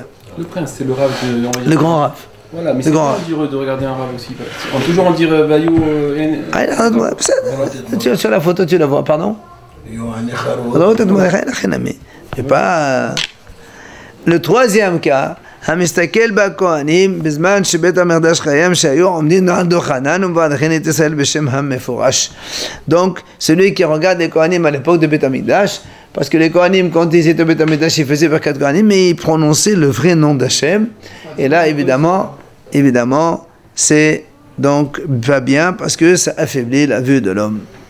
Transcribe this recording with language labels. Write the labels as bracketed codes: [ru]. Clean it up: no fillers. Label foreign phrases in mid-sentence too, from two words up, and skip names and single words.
[fr] Le prince, c'est le Rav de... Le grand Rav. Voilà, mais c'est pas dur de regarder un Rav aussi. Toujours on dirait Bayou... Sur la photo, tu la vois, pardon? Mais pas... Le troisième cas, [he] המסתכל בכהנים בזמן שבית המקדש חיים שהיו עומדים על דוכנן ומברכין את ישראל בשם המפורש. [fr] Donc celui qui regarde les Kohanim à l'époque de [he] בית המקדש, [fr] parce que les Kohanim quand ils étaient au [he] בית המקדש [fr] ils faisaient [he] ברכת כהנים [fr] mais ils prononçaient le vrai nom d'Hachem. Et là évidemment c'est donc pas bien parce que ça affaiblit la vue de l'homme.